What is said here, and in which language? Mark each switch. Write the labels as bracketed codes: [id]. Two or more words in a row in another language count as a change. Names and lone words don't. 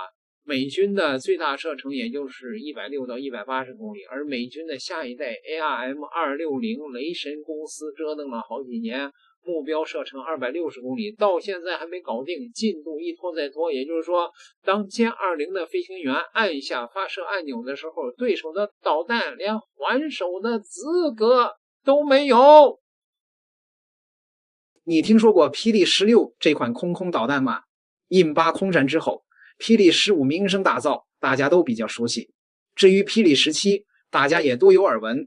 [zh] 美軍的最大射程也就是160到180公里，而美軍的下一代 ARM260 雷神公司折騰了好幾年，目標射程260公里，到現在還沒搞定，进度一拖再拖。也就是說，当歼20的飞行员按下发射按钮的时候，对手的导彈連還手的資格都沒有。你聽說過霹靂16這款空空導彈嗎？印巴空戰之後，霹靂15名聲大噪，大家都比較熟悉。至於霹靂17，大家也多有耳聞。